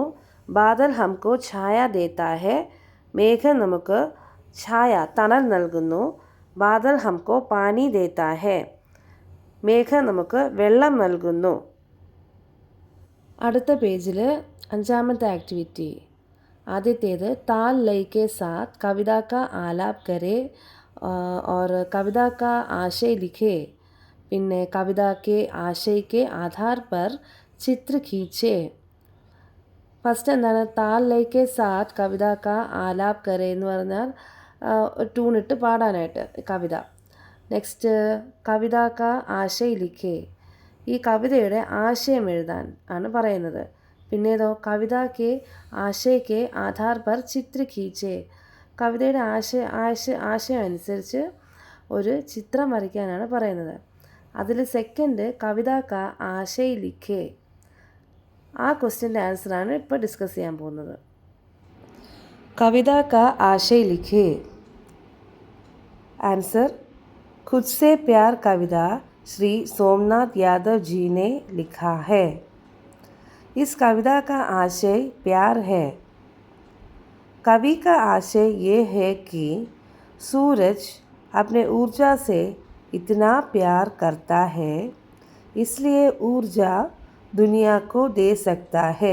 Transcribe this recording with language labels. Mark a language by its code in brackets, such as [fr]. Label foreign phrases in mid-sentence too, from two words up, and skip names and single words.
[hi] बादल हमको छाया देता है, [ml] മേഘം നമുക്ക് ഛായ തണൽ നൽകുന്നു. [hi] बादल हमको पानी देता है, [ml] മേഘം നമുക്ക് വെള്ളം നൽകുന്നു. അടുത്ത പേജിൽ 5ാമത്തെ ആക്ടിവിറ്റി. ആദ്യത്തേത് [hi] ताल लय के साथ कविता का आलाप करें और कविता का आशय लिखे. പിന്നെ കവിത के आशय के आधार पर चित्र खींचे. [ml] ഫസ്റ്റ് എന്താണ് [hi] ताल लय के साथ कविता का आलाप करें [ml] എന്ന് പറഞ്ഞാൽ ട്യൂണിട്ട് പാടാനായിട്ട് കവിത. നെക്സ്റ്റ് [hi] कविता का आशय लिखे, [ml] ഈ കവിതയുടെ ആശയം എഴുതാൻ ആണ് പറയുന്നത്. പിന്നേതോ [hi] कविता के आशय के आधार पर चित्र खींचे, [ml] കവിതയുടെ ആശയം അനുസരിച്ച് ഒരു ചിത്രം വരയ്ക്കാനാണ് പറയുന്നത്. അതിൽ സെക്കൻഡ് [hi] कविता का आशय लिखे, [ml] ആ ക്വസ്റ്റ്യൻ്റെ ആൻസറാണ് ഇപ്പോൾ ഡിസ്കസ് ചെയ്യാൻ പോകുന്നത്. [hi] कविता का आशय लिखे. आंसर खुद से प्यार कविता श्री सोमनाथ यादव जी ने लिखा है. इस कविता का आशय प्यार है. कवि का आशय ये है कि सूरज अपने ऊर्जा से इतना प्यार करता है, इसलिए ऊर्जा दुनिया को दे सकता है.